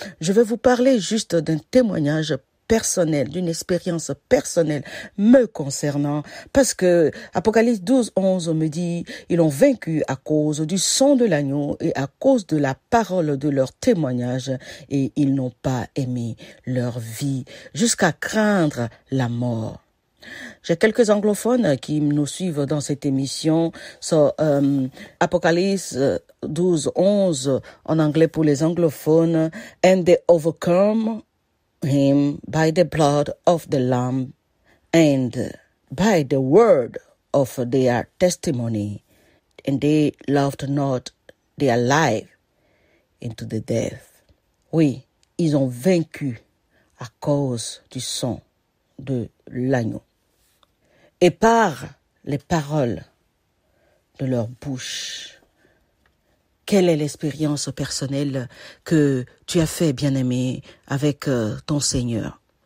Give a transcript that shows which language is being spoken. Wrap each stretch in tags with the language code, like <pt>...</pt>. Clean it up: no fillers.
<fr>Je vais vous parler juste d'un témoignage personnel, d'une expérience personnelle me concernant, parce que Apocalypse 12:11 me dit, ils ont vaincu à cause du sang de l'agneau et à cause de la parole de leur témoignage, et ils n'ont pas aimé leur vie jusqu'à craindre la mort. J'ai quelques anglophones qui nous suivent dans cette émission. Apocalypse 12:11 en anglais pour les anglophones.</fr> <en>And they overcome him by the blood of the Lamb and by the word of their testimony, and they loved not their life into the death.</en> <fr>Oui, ils ont vaincu à cause du sang de l'agneau et par les paroles de leur bouche. Quelle est l'expérience personnelle que tu as fait, bien-aimé, avec ton Seigneur?</fr>